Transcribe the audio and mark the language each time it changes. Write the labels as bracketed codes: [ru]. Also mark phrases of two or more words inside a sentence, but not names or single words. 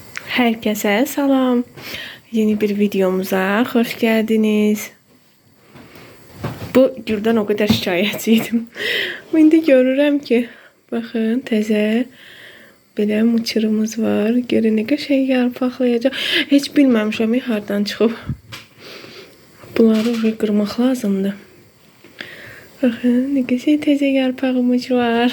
[tr] Herkese salam. Yeni bir videomuza hoş geldiniz. [az] Bu güldən o qədər şikayətçiydim. İndi görürəm ki, baxın, təzə belə mıçırımız var. Görün nə qəşəng yarpaqlayacaq. Heç bilməmişəm hardan çıxıb. Bunları qırmaq lazımdır. Baxın, nə qəşəng təzə yarpağımız var.